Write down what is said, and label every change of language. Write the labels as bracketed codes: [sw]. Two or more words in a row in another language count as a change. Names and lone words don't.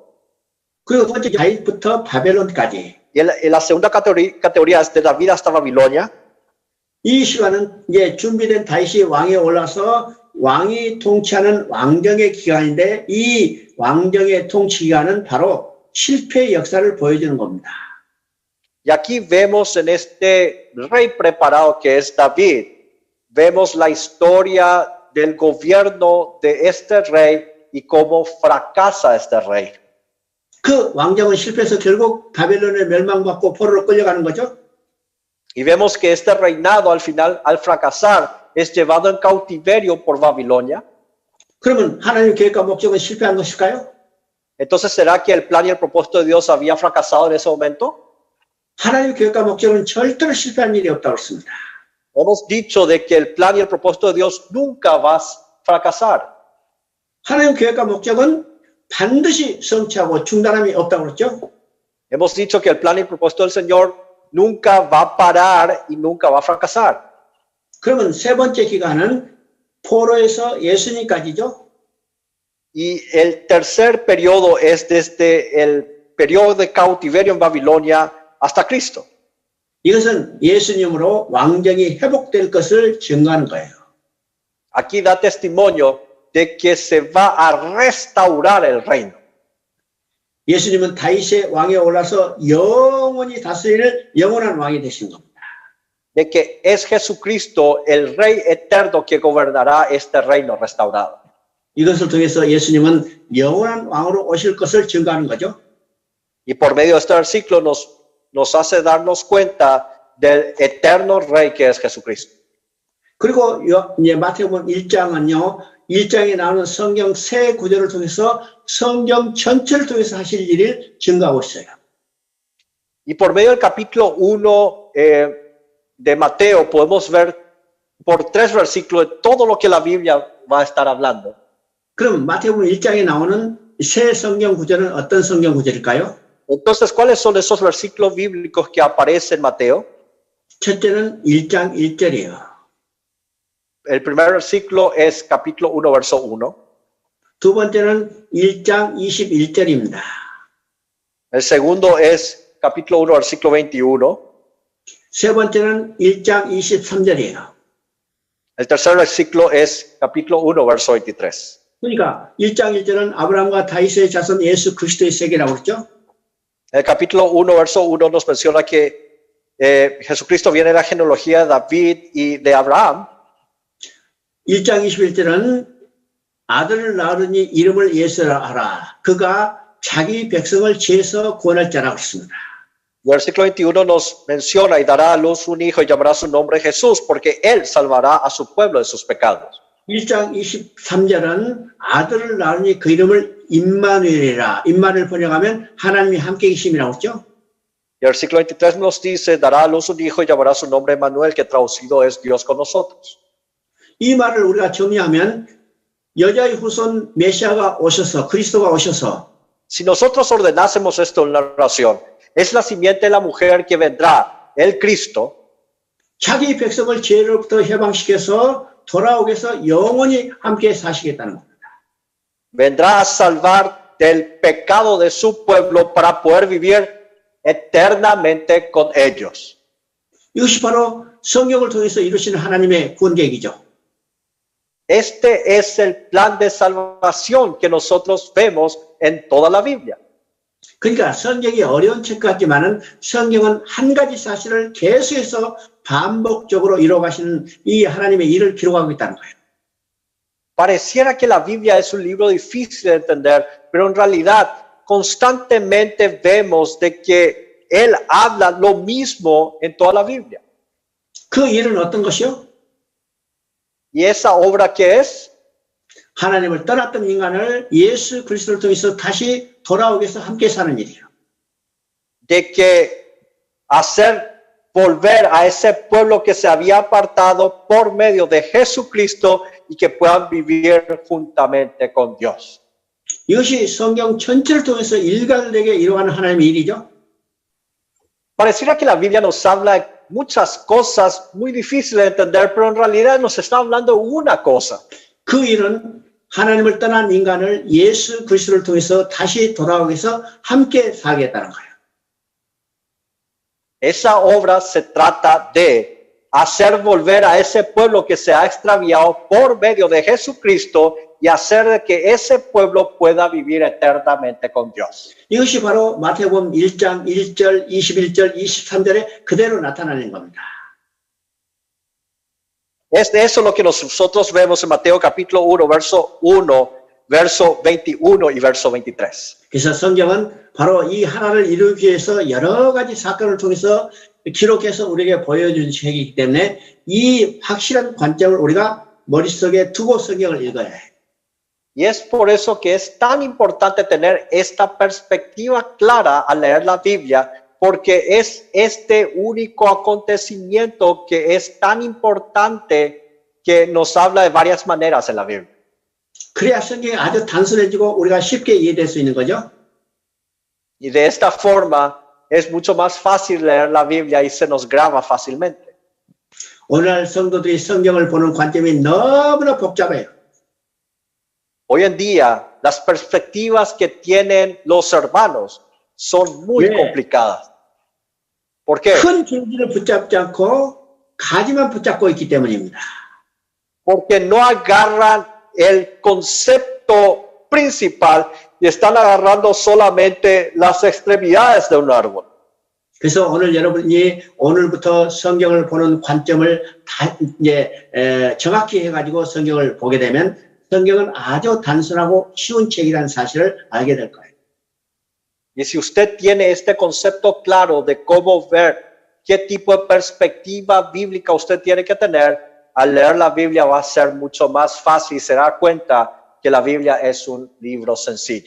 [ko] 그리고 두 번째 다윗부터 바벨론까지. [es] Y en la segunda categoría es de David hasta Babilonia. [ko] 이 시간은 이제 준비된 다윗이 왕에 올라서 왕이 통치하는 왕정의 기간인데 이 왕정의 통치 기간은 바로 실패의 역사를 보여주는 겁니다. [es] Y aquí vemos en este rey preparado que es David, vemos la historia del gobierno de este rey y cómo fracasa este rey. [ko] 그 왕정은 실패해서 결국 바벨론에 멸망받고 포로로 끌려가는 거죠. [es] Y vemos que este reinado al final, al fracasar, es llevado en cautiverio por Babilonia. [ko] 그러면 하나님의 계획과 목적은 실패한 것일까요? [es] Entonces, ¿será que el plan y el propósito de Dios había fracasado en ese momento? [ko] 하나님의 계획과 목적은 절대로 실패한 일이 없다고 했습니다. [es] Hemos dicho de que el plan y el propósito de Dios nunca va a fracasar. [ko] 하나님의 계획과 목적은 반드시 성취하고 중단함이 없다고 그랬죠. [es] Hemos dicho que el plan y el propósito del Señor nunca va a parar y nunca va a fracasar. [ko] 그러면 세 번째 기간은 포로에서 예수님까지죠. [es] Y el tercer periodo es desde el periodo de cautiverio en Babilonia hasta Cristo. [ko] 이것은 예수님으로 왕정이 회복될 것을 증거하는 거예요. [es] Aquí da testimonio de que se va a restaurar el reino. [ko] 예수님은 다윗의 왕에 올라서 영원히 다스릴 영원한 왕이 되신 겁니다. [es] De que es Jesucristo el Rey eterno que gobernará este reino restaurado. [ko] 이것을 통해서 예수님은 영원한 왕으로 오실 것을 증거하는 거죠. [es] Y por medio de este versículo nos hace darnos cuenta del eterno Rey que es Jesucristo. [ko] 그리고 이제 마태복음 1장은요. 1장에 나오는 성경 세 구절을 통해서 성경 전체를 통해서 하실 일을 증거하고 있어요. [es] Y por medio del capítulo 1 de Mateo podemos ver por 3 versículos de todo lo que la Biblia va a estar hablando. [ko] 그럼 마태복음 1장에 나오는 세 성경 구절은 어떤 성경 구절일까요? [es] Entonces, ¿cuáles son esos versículos bíblicos que aparecen en Mateo? [ko] 첫째는 1장 1절이에요. [es] El primer versículo es capítulo 1, verso 1. [ko] 두 번째는 1장 21절입니다. [es] El segundo es capítulo 1, versículo 21. [ko] 세 번째는 1장 23절이에요. [es] El tercer versículo es capítulo 1, verso 23. [ko] 그러니까 1장 1절은 아브라함과 다윗의 자손 예수 그리스도의 세계라고 그랬죠. [es] El capítulo 1, verso 1 nos menciona que Jesucristo viene de la genealogía de David y de Abraham. [ko] 1장 21절은 아들을 낳으니 이름을 예수라 하라. 그가 자기 백성을 죄에서 구원할 자라고 했습니다. [es] El versículo 21 nos menciona y dará a luz un hijo y llamará su nombre Jesús porque él salvará a su pueblo de sus pecados. [ko] 1장 23절은 아들을 낳으니 그 이름을 임마누엘이라. 임마누엘 번역하면 하나님이 함께 계심이라고 했죠. [es] Y el versículo 23 nos dice, dará a luz un hijo y llamará su nombre Emmanuel, que traducido es Dios con nosotros. [ko] 이 말을 우리가 정리하면 여자의 후손 메시아가 오셔서 그리스도가 오셔서 [es] Si nosotros ordenásemos esto en la oración, es la simiente de la mujer que vendrá, el Cristo, [ko] 자기 백성을 죄로부터 해방시켜서 돌아오게 해서 영원히 함께 사시겠다는 겁니다. [es] vendrá a salvar del pecado de su pueblo para poder vivir eternamente con ellos. [ko] 이것이 바로 성경을 통해서 이루시는 하나님의 구원 계획이죠. [es] Este es el plan de salvación que nosotros vemos en toda la Biblia. [ko] 그러니까 성경이 어려운 책 같지만은 성경은 한 가지 사실을 계속해서 반복적으로 이루어가시는 이 하나님의 일을 기록하고 있다는 거예요. [es] Pareciera que la Biblia es un libro difícil de entender, pero en realidad constantemente vemos de que Él habla lo mismo en toda la Biblia. [ko] 그 일은 어떤 것이요? [es] ¿Y esa obra qué es? [ko] 하나님을 떠났던 인간을 예수 그리스도를 통해서 다시 돌아오게 해서 함께 사는 일이에요. [es] De que hacer volver a ese pueblo que se había apartado por medio de Jesucristo y que puedan vivir juntamente con Dios. [ko] 이것이 성경 전체를 통해서 일관되게 이루어가는 하나님의 일이죠. [es] Pareciera que la Biblia nos habla de muchas cosas muy difíciles de entender, pero en realidad nos está hablando de una cosa. [ko] 그 일은 하나님을 떠난 인간을 예수 그리스도를 통해서 다시 돌아오게 해서 함께 살겠다는 거예요. [es] Esa obra se trata de hacer volver a ese pueblo que se ha extraviado por medio de Jesucristo y hacer de que ese pueblo pueda vivir eternamente con Dios. [ko] 이것이 바로 마태복음 1장 1절, 21절, 23절에 그대로 나타나는 겁니다. [es] Es de eso lo que nosotros vemos en Mateo capítulo 1, verso 1, verso 21 y verso 23. [ko] 그래서 성경은 바로 이 하나를 이루기 위해서 여러 가지 사건을 통해서 기록해서 우리에게 보여준 책이기 때문에 이 확실한 관점을 우리가 머릿속에 두고 성경을 읽어야 해요. [es] Y es por eso que es tan importante tener esta perspectiva clara al leer la Biblia, porque es este único acontecimiento que es tan importante que nos habla de varias maneras en la Biblia. [ko] 그래야 성경이 아주 단순해지고 우리가 쉽게 이해될 수 있는 거죠. [es] Y de esta forma es mucho más fácil leer la Biblia y se nos graba fácilmente. [ko] 오늘날 성도들이 성경을 보는 관점이 너무나 복잡해요. [es] Hoy en día las perspectivas que tienen los hermanos son muy [ko] 네. [es] complicadas. ¿Por qué? [ko] 큰 줄기를 붙잡지 않고 가지만 붙잡고 있기 때문입니다. [es] Porque no agarran el concepto principal y están agarrando solamente las extremidades de un árbol. [ko] 그래서 오늘 여러분이 오늘부터 성경을 보는 관점을 정확히 해가지고 성경을 보게 되면 성경은 아주 단순하고 쉬운 책이라는 사실을 알게 될 거예요. [es] Y si usted tiene este concepto claro de cómo ver qué tipo de perspectiva bíblica usted tiene que tener, al leer la Biblia va a ser mucho más fácil y se da cuenta que la Biblia es un libro sencillo.